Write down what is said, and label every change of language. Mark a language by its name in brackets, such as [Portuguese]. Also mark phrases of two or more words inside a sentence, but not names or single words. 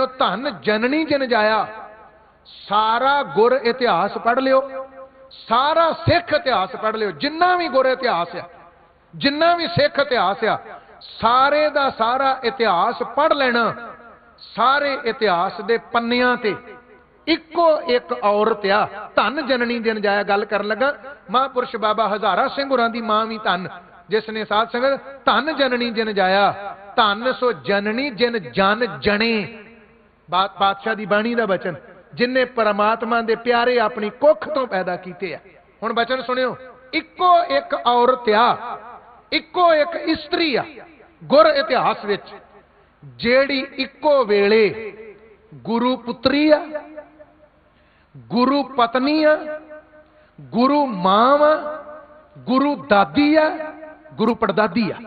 [Punjabi] ਧੰਨ ਜਨਨੀ ਜਿਨ ਜਾਇਆ, ਸਾਰਾ ਗੁਰ ਇਤਿਹਾਸ ਪੜ੍ਹ ਲਿਓ, ਸਾਰਾ ਸਿੱਖ ਇਤਿਹਾਸ ਪੜ੍ਹ ਲਿਓ, ਜਿੰਨਾ ਵੀ ਗੁਰ ਇਤਿਹਾਸ ਹੈ, ਜਿੰਨਾ ਵੀ ਸਿੱਖ ਇਤਿਹਾਸ ਆ, ਸਾਰੇ ਦਾ ਸਾਰਾ ਇਤਿਹਾਸ ਪੜ੍ਹ ਲੈਣਾ। ਸਾਰੇ ਇਤਿਹਾਸ ਦੇ ਪੰਨਿਆਂ ਤੇ ਇੱਕੋ ਇੱਕ ਔਰਤ ਆ, ਧੰਨ ਜਨਨੀ ਜਿਨ ਜਾਇਆ। ਗੱਲ ਕਰਨ ਲੱਗਾ ਮਹਾਂਪੁਰਖ ਬਾਬਾ ਹਜ਼ਾਰਾ ਸਿੰਘ ਹੋਰਾਂ ਦੀ ਮਾਂ ਵੀ ਧੰਨ, ਜਿਸਨੇ ਸਾਧ ਸੰਗਤ ਧੰਨ ਜਨਨੀ ਜਿਨ ਜਾਇਆ, ਧੰਨ ਸੋ ਜਨਨੀ ਜਿਨ ਜਨ ਜਣੇ। ਬਾਤ ਪਾਤਸ਼ਾਹ ਦੀ ਬਾਣੀ ਦਾ ਬਚਨ, ਜਿਨ੍ਹੇ ਪਰਮਾਤਮਾ ਦੇ ਪਿਆਰੇ ਆਪਣੀ ਕੁੱਖ ਤੋਂ ਪੈਦਾ ਕੀਤੇ ਆ। ਹੁਣ ਬਚਨ ਸੁਣਿਓ। ਇੱਕੋ ਇੱਕ ਔਰਤ ਆ, ਇੱਕੋ ਇੱਕ ਇਸਤਰੀ ਆ ਗੁਰ ਇਤਿਹਾਸ ਵਿਚ, ਜਿਹੜੀ ਇੱਕੋ ਵੇਲੇ ਗੁਰੂ ਪੁੱਤਰੀ ਆ, ਗੁਰੂ ਪਤਨੀ ਆ, ਗੁਰੂ ਮਾਂ ਆ, ਗੁਰੂ ਦਾਦੀ ਆ, ਗੁਰੂ ਪੜਦਾਦੀ ਆ।